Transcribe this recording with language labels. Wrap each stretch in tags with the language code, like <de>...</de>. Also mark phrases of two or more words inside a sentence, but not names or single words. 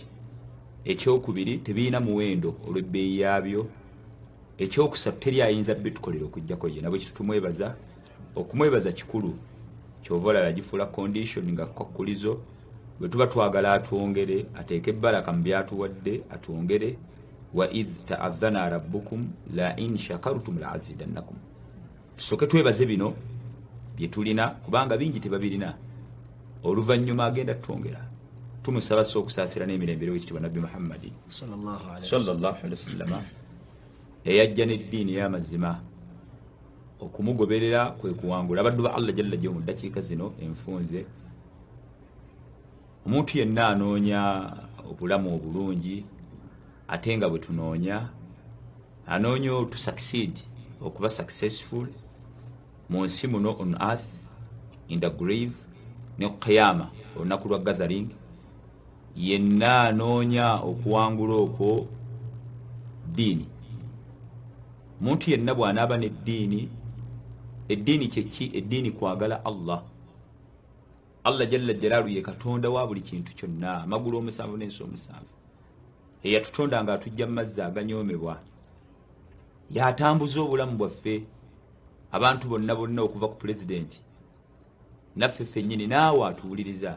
<lg>Ekyokubiri tebiina muwendo olw'ebbeeyi yaabyo. Ekyokusatu teri ayinza bitukolera okujjako ye. Nabwe kitumwebaza okumwebaza kikulu kyova olaba yagifuula condition nga kakkulizo bwe tuba twagala atwongere ateeke ebbalaka mu byatuwadde atwongere.</lg> <ar>وإذ تأذن ربكم لئن شكرتم لأزيدنكم.</ar> <lg>Tusooke twebaze bino bye tulina kubanga bingi tebabirina. Oluvannyuma agenda twongera. Tumusaba okusaasira n'emirembe w'ekitiibwa Nabbi Muhammad sallallahu</lg> <ar>عليه وسلم</ar> <lg>eyajja n'eddiini y'amazima okumugoberera kwe kuwangula abaddu ba Allah</lg> <ar>جل جل</ar> <lg>mu ddakiika zino enfunze. Omuntu yenna anoonya obulamu obulungi ate nga bwe tunoonya anoonya</lg> <en>to succeed</en> <lg>okuba successful mu nsi muno</lg> <en>on earth in the grave</en> <lg>ne qiyama olunaku lwa gathering yenna anoonya okuwangula okwo ddiini. Muntu yenna bw'anaaba n'eddiini, eddiini kyeki? Eddiini kwagala Allah. Allah</lg> <ar>جل جلاله</ar> <lg>ye katonda wa buli kintu kyonna, amagulu omusanvu n'ensi omusanvu, eyatutonda nga atujja mu mazzi aganyoomebwa, yatambuza obulamu bwaffe abantu bonna bonna okuva ku pulezidenti naffe ffennyini naawe atuwuliriza.</lg>